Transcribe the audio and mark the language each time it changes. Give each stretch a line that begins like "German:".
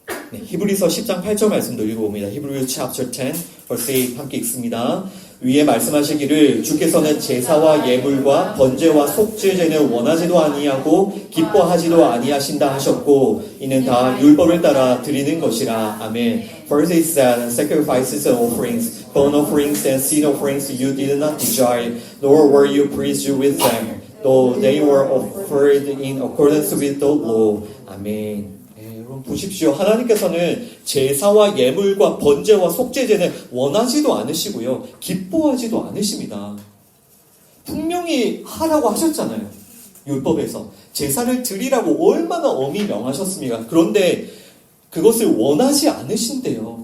Korean: 네, 히브리서 10장 8절 말씀도 읽어봅니다. 히브리
English: chapter 10 verse 8
Korean: 함께 읽습니다. 위에 말씀하시기를 주께서는 제사와 예물과 번제와 속죄제는 원하지도 아니하고 기뻐하지도 아니하신다 하셨고 이는 다 율법을 따라 드리는 것이라. 아멘.
English: First it said, sacrifices and offerings, burnt offerings and sin offerings you did not desire, nor were you pleased with them, though they were offered in accordance with the law.
Korean: 아멘. 보십시오. 하나님께서는 제사와 예물과 번제와 속죄제는 원하지도 않으시고요. 기뻐하지도 않으십니다. 분명히 하라고 하셨잖아요. 율법에서. 제사를 드리라고 얼마나 엄히 명하셨습니까? 그런데 그것을 원하지 않으신대요.